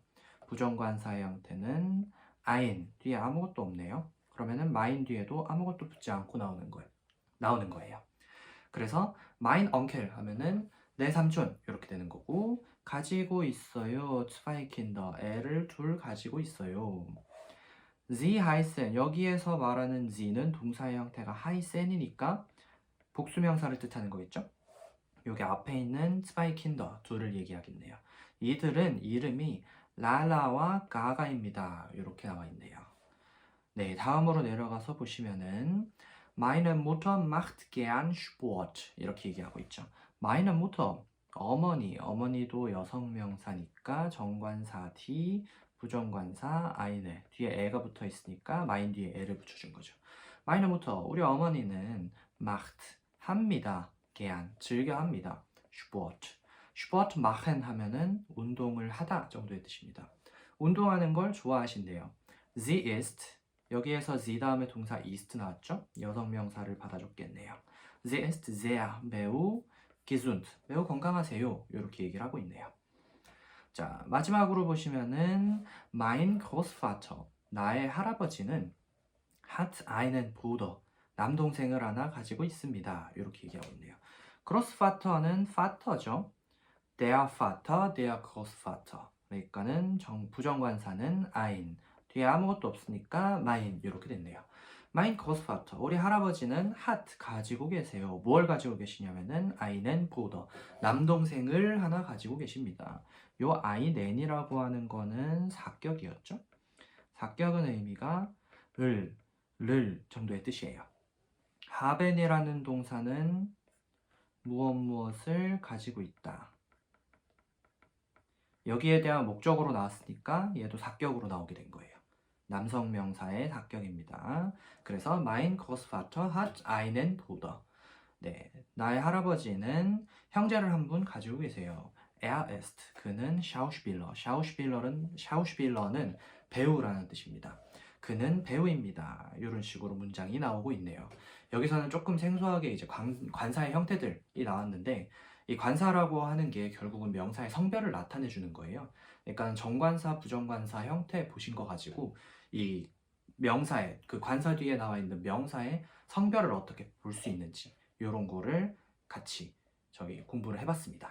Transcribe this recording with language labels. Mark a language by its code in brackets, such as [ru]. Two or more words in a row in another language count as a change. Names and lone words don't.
[ko] 부정관사의 형태는 ein 뒤에 아무것도 없네요. 그러면은 마인 뒤에도 아무것도 붙지 않고 나오는 거예요. 그래서 [de] mein Onkel [ko] 하면은 내 삼촌 이렇게 되는 거고 가지고 있어요. [de] zwei Kinder [ko] 애를 둘 가지고 있어요. [de] Sie heißen [ko] 여기에서 말하는 Sie는 동사의 형태가 heißen이니까 복수명사를 뜻하는 거겠죠? 여기 앞에 있는 [de] zwei Kinder [ko] 둘을 얘기하겠네요. 이들은 이름이 라라와 가가입니다. 이렇게 나와 있네요. 네, 다음으로 내려가서 보시면은 [de] Meine Mutter macht gern Sport [ko] 이렇게 얘기하고 있죠. [de] Meine Mutter [ko] 어머니도 여성명사니까 정관사 D 부정관사 eine 뒤에 애가 붙어 있으니까 마인 뒤에 애를 붙여준 거죠. [de] Meine Mutter [ko] 우리 어머니는 macht 합니다. gern 즐겨 합니다. [de] Sport machen [ko] 하면은 운동을 하다 정도의 뜻입니다. 운동하는 걸 좋아하신대요. [de] Sie ist [ko] 여기에서 sie 다음에 동사 ist 나왔죠? 여성명사를 받아줬겠네요. [de] Sie ist sehr 매우 gesund [ko] 매우 건강하세요. 이렇게 얘기를 하고 있네요. 자, 마지막으로 보시면은 [de] mein Großvater [ko] 나의 할아버지는 [de] hat einen Bruder [ko] 남동생을 하나 가지고 있습니다. 이렇게 얘기하고 있네요. Großvater는 vater죠. [de] Der Vater, der Großvater. [ko] 그러니까는 부정관사는 ein 뒤에 아무것도 없으니까 mein 이렇게 됐네요. [de] Mein Großvater, [ko] 우리 할아버지는 hat 가지고 계세요. 뭘 가지고 계시냐면은 [de] einen Bruder, [ko] 남동생을 하나 가지고 계십니다. 요 einen이라고 하는 거는 사격이었죠. 사격은 의미가 를 정도의 뜻이에요. haben이라는 동사는 무엇을 가지고 있다. 여기에 대한 목적으로 나왔으니까 얘도 사격으로 나오게 된 거예요. 남성 명사의 사격입니다. [de] 그래서 mein Großvater hat einen Bruder. [ko] 네, 나의 할아버지는 형제를 한 분 가지고 계세요. [de] Er ist, 그는 Schauspieler. [ko] Schauspieler는 배우라는 뜻입니다. 그는 배우입니다. 이런 식으로 문장이 나오고 있네요. 여기서는 조금 생소하게 이제 관사의 형태들이 나왔는데 이 관사라고 하는 게 결국은 명사의 성별을 나타내 주는 거예요. 그러니까 정관사, 부정관사 형태 보신 거 가지고 이 명사의 그 관사 뒤에 나와 있는 명사의 성별을 어떻게 볼 수 있는지 이런 거를 같이 저희 공부를 해봤습니다.